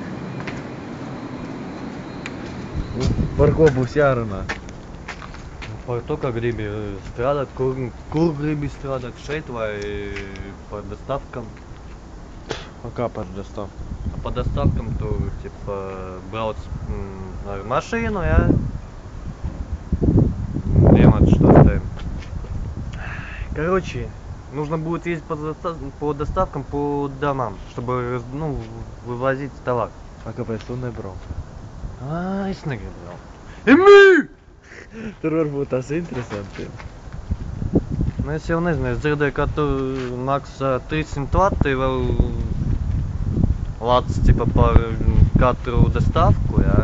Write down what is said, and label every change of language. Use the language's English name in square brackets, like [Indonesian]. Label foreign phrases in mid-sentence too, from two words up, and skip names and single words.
[Latvian] Par ko būs jārunā? Par to, ka gribi strādāt, kur gribi strādāt, šeit vai par dostavkam. Kā par dostavkam? Par доставкам tu brauc ar mašīnu, jā? [Russian] Делать что-то. Короче, нужно будет ездить по доставкам по домам, чтобы вывозить товар. [Latvian] A kāpēc tu nebrauc? Es negribu. Tur varbūt tas interesanti. Es jau nezinu, es dzirdēju, ka tu maksā 300 lati vēl lats par katru dostavku, jā.